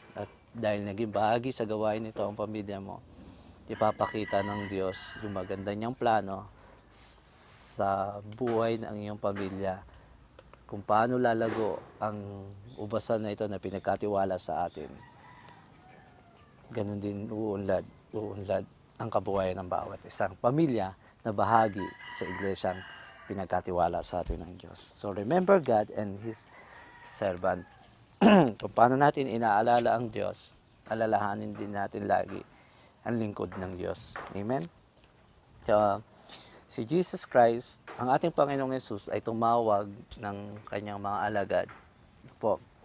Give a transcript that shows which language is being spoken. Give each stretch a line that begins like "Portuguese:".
Filipino: At dahil naging bahagi sa gawain ito ang pamilya mo, ipapakita ng Diyos yung maganda niyang plano sa buhay ng iyong pamilya, kung paano lalago ang ubasan na ito na pinagkatiwala sa atin. Ganon din uunlad ang kabuhayan ng bawat isang pamilya na bahagi sa iglesyang pinagkatiwala sa atin ng Diyos.
English: So remember God and His servant.
Filipino: Kung paano natin inaalala ang Diyos, alalahanin din natin lagi ang lingkod ng Diyos. Amen? So, si Jesus Christ, ang ating Panginoong Yesus, ay tumawag ng kanyang mga alagad po.